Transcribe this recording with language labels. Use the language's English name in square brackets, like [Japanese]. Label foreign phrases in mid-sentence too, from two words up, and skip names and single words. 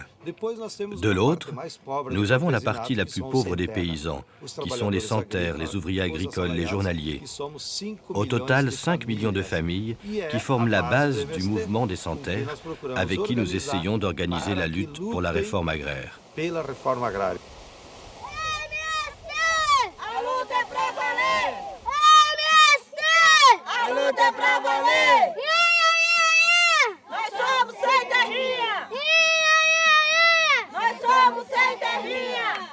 [French] De l'autre, nous avons la partie la plus pauvre des paysans, qui sont les sans-terre, les ouvriers agricoles, les journaliers. Au total, 5 millions de familles qui forment la base du mouvement des sans-terre, avec qui nous essayons d'organiser la lutte pour la réforme agraire. [Portuguese] A luta é pra valer! Nós somos sem terrinha! Nós somos sem terrinha!